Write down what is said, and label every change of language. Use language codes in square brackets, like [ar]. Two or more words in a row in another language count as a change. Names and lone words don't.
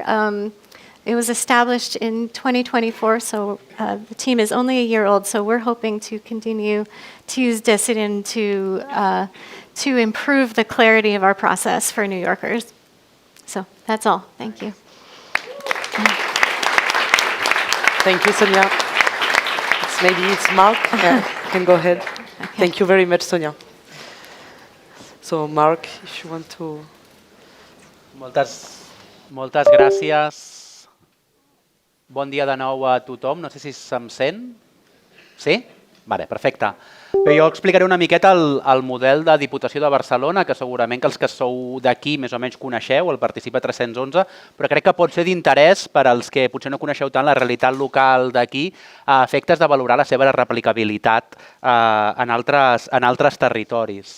[en] It was established in 2024, so the team is only a year old, so we're hoping to continue to use Decidim to improve the clarity of our process for New Yorkers. So that's all. Thank you. Thank you, Sonia. Maybe it's Marc. You can go ahead. Okay. Thank you very much, Sonia. So, Marc, if you want to... [ca] Moltes gràcies. Bon dia de nou a tothom. No sé si se'm sent. Sí? Vale, perfecte. Bé, jo explicaré una miqueta el model de Diputació de Barcelona, que segurament que els que sou d'aquí més o menys coneixeu, el Participa 311, però crec que pot ser d'interès per als que potser no coneixeu tant la realitat local d'aquí, a efectes de valorar la seva replicabilitat en altres territoris.